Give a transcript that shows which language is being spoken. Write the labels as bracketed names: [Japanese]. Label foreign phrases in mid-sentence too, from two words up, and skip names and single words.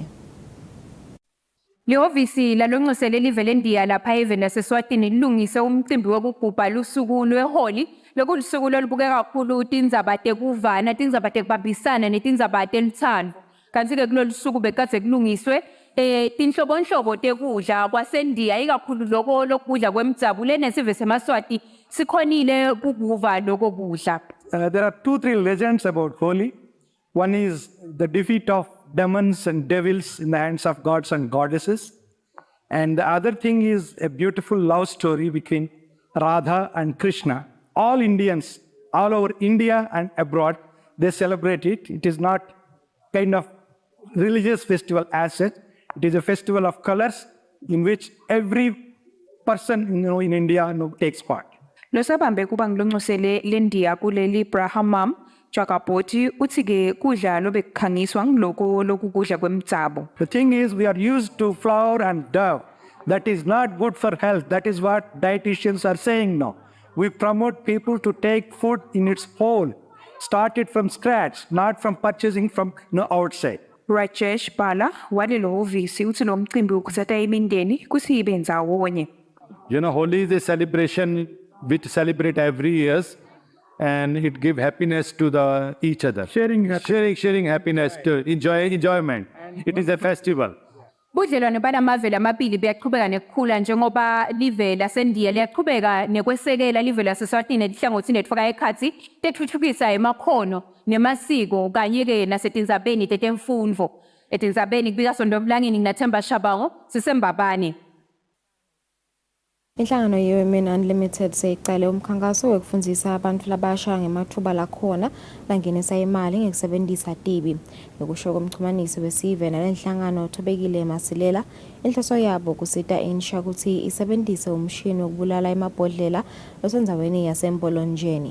[Swati] Lihhovisi lalonxusele live leNdiya lapha eveni yaseSwatini lilungise umcimbi wokugubha lusuku lweholi lokulisuku lolubukeka kakhulu tindzaba tekuvana tindzaba tekubambisana netindzaba teluthando. Kanti ke kulolu suku bekade kulungiswe tinhlobonhlobo tekudla kwaseNdiya ikakhulu lokho lokudla kwemjabu lenesive semaswati sikhonile kukuva lokho kudla. [English] There are 2-3 legends about Holi. One is the defeat of demons and devils in the hands of gods and goddesses. And the other thing is a beautiful love story between Radha and Krishna. All Indians, all over India and abroad, they celebrate it. It is not kind of religious festival as such, It is a festival of colors in which every person in India takes part. [Swati] Losabambe kuba ngilonxusele lendiya kuleli Brahamam Chakapoti uthi ke kudla lobe kukhangiswa ngiloko lokhu kudla kwemtsabo. [English] The thing is, we are used to flour and dough. That is not good for health. That is what dietitians are saying now. We promote people to take food in its whole, start it from scratch, not from purchasing from outside. [Swati] Rajesh Bala walelo hhovisi uthi lo mcimbi ukuthatha imindeni kuthi ibe ndzawonye. [English] Holi is a celebration which celebrate every year, and it give happiness to each other. Sharing happiness, to enjoyment. It is a festival. [Swati] Budlelwane balamave lamabili buyaqhubeka nekukhula njengoba live laseNdiya liyaqhubeka nekwesekela live laseSwatini ehlangothini etfaka ekhatsi tethuthukisa emakhono nemasiko kanye ke nasetindzabeni tetemfundvo. Etindzabeni kubika Sondomlangeni nginaThemba Shabango sisembabane. Inhlangano ye-Women Unlimited seyiqale umkhankaso wekufundisa abantu labasha ngemathuba lakhona langenisa imali ngekusebenzisa tibi. Ngokusho komxhumanisi wesive nalenhlangano Thobekile Masilela, inhloso yabo kusita insha ukuthi isebenzise umshini wokubulala emabhodlela osendzaweni yasembolonjeni.